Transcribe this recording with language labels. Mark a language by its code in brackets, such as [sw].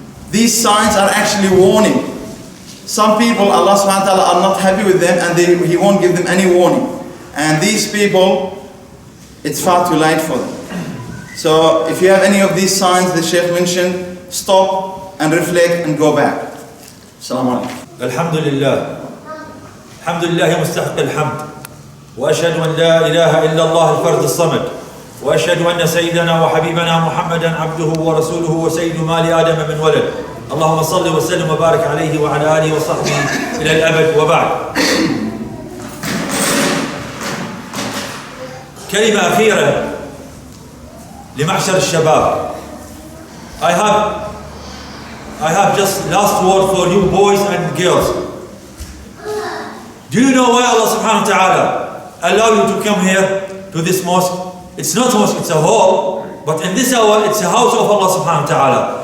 [en] These signs are actually warning. Some people, Allah subhanahu wa ta'ala are not happy with them, and He won't give them any warning. And these people, it's far too late for them. So if you have any of these signs the Sheikh mentioned, stop and reflect and go back. Assalamu alaikum. Alhamdulillah. [ar] الحمد لله مستحق الحمد، وأشهد أن لا إله إلا الله الفرد الصمد، وأشهد أن سيدنا وحبيبنا محمدا عبده ورسوله وسيد مال آدم من ولد. اللهم صل وسلم وبارك عليه وعلى آله وصحبه إلى الأبد، وبعد. كلمة أخيرة لمعشر الشباب. [en] I have just last word for you boys and girls. Do you know why Allah subhanahu wa ta'ala allow you to come here to this mosque? It's not a mosque, it's a hall, but in this hour it's a house of Allah subhanahu wa ta'ala.